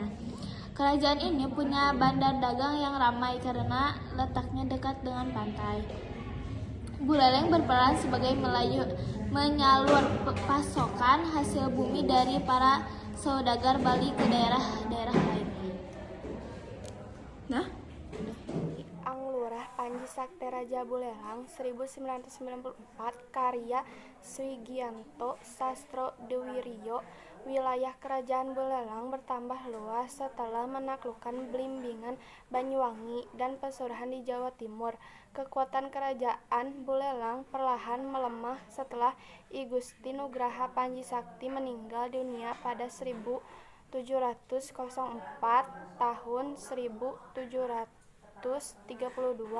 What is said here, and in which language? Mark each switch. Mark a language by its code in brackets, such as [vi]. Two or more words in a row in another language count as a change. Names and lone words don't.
[id] Kerajaan ini punya bandar dagang yang ramai karena letaknya dekat dengan pantai. Buleleng berperan sebagai menyalur pasokan hasil bumi dari para saudagar Bali ke daerah-daerah lain. Anglurah Panji Sakti Raja Buleleng 1994 karya Swigianto Sastro Dewiryo. Wilayah Kerajaan Buleleng bertambah luas setelah menaklukkan Blimbingan, Banyuwangi, dan Pesuruhan di Jawa Timur. Kekuatan Kerajaan Buleleng perlahan melemah setelah I Gusti Nugraha Panji Sakti meninggal dunia pada 1704 tahun 1732.